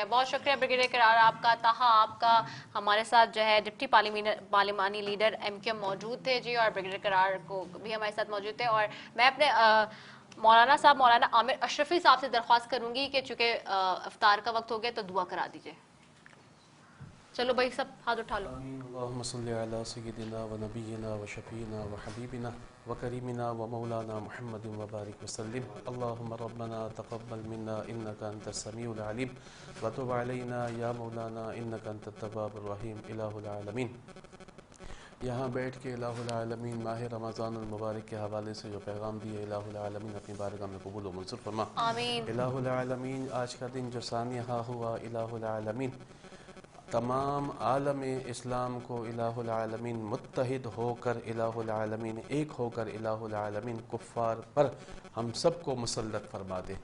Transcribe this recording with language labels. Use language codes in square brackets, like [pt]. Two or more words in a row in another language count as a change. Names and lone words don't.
[ur] بہت شکریہ بریگیڈیئر کرار آپ کا۔ تاہا آپ کا ہمارے ساتھ جو ہے ڈپٹی پارلیمانی لیڈر MQ موجود تھے جی، اور بریگیڈیئر کرار کو بھی ہمارے ساتھ موجود تھے۔ اور میں اپنے مولانا صاحب، مولانا عامر اشرفی صاحب سے درخواست کروں گی کہ چونکہ افطار کا وقت ہو گیا تو دعا کرا دیجیے۔ چلو بھائی سب ہاتھ اٹھا لو۔ [ar] اللہم صلی علی سیدنا و نبینا و شفینا و حبیبنا و کریمنا و مولانا محمد و بارک وسلم۔ اللہم ربنا تقبل منا انکا انت السمیع العلیم و تب علینا یا مولانا انکا انت التواب الرحیم۔ الہ العالمین، [ur] یہاں بیٹھ کے [ar] الہ العالمین [ur] ماہ رمضان المبارک کے حوالے سے جو پیغام دیے، [ar] الہ العالمین [ur] اپنی بارگاہ میں قبول و منظور فرما۔ آمین۔ [ar] الہ العالمین، [ur] آج کا دن جو سانحہ ہوا، [ar] الہ العالمین [ur] تمام عالم اسلام کو [ar] الہ العالمین [ur] متحد ہو کر، [ar] الہ العالمین [ur] ایک ہو کر، [ar] الہ العالمین [ur] کفار پر ہم سب کو مسلط فرما دے۔